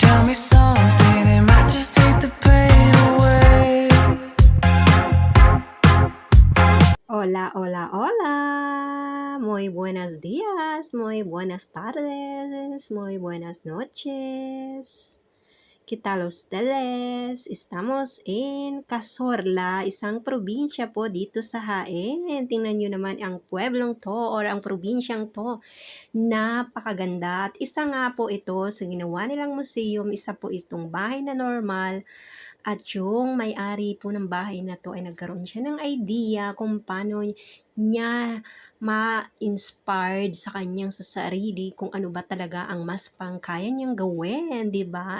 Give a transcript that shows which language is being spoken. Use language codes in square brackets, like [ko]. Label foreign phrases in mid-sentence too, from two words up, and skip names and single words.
[en] me something, it might just take the pain away. [es] Hola, hola, hola. Muy buenos días, muy buenas tardes, muy buenas noches. ¿Qué tal ustedes? Estamos in Cazorla, [tl] isang probinsya po dito sa Jaén. Tingnan nyo naman ang pueblong to or ang probinsyang to. Napakaganda. At isa nga po ito sa ginawa nilang museum, isa po itong bahay na normal. At yung may-ari po ng bahay na to ay nagkaroon siya ng idea kung paano niya ma-inspired sa kanyang sa sarili kung ano ba talaga ang mas pangkaya niyang gawin, 'di ba?